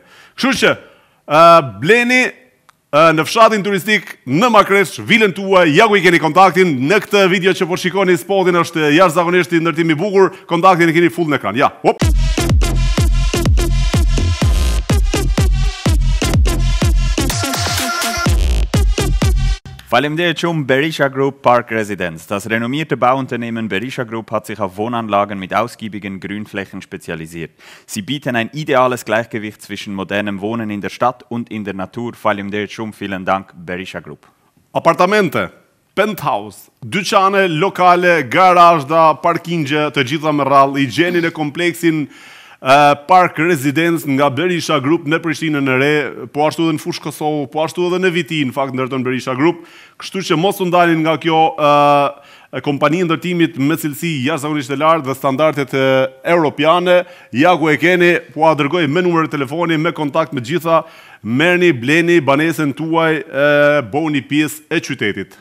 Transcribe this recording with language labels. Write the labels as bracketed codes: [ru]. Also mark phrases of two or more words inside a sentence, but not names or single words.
[sq] Kështu që, bleni në fshatin turistik në Makresh, vilën tuaj, ja ku i keni kontaktin, në këtë video që po shikoni spotin është jashtëzakonisht i ndërtim i bukur, kontaktin e keni full në ekran. Ja, hop. Faleminderit schon Berisha Group Park Residence. [de] Das renommierte Bauunternehmen Berisha Group hat sich auf Wohnanlagen mit ausgiebigen Grünflächen spezialisiert. Sie bieten ein ideales Gleichgewicht zwischen modernem Wohnen in der Stadt und in der Natur. [sq] Faleminderit schon, [de] vielen Dank [sq] Berisha Group. Apartamente, penthouse, dyqane, lokale, garazhda, parkingje, të gjitha me rrallë, i gjeni në kompleksin Park Residence nga Berisha Group në Prishtinën e Re, po ashtu edhe në Fushë Kosovë, po ashtu edhe në Viti, në fakt ndërton Berisha Group, kështu që mos u ndalin nga kjo kompani ndërtimit me cilësi jashtëzakonisht të lartë dhe standardet europiane, ja ku e keni, po a dërgoj me numër telefoni, me kontakt me gjitha, merrni, bleni banesën tuaj, bëuni pjesë e qytetit.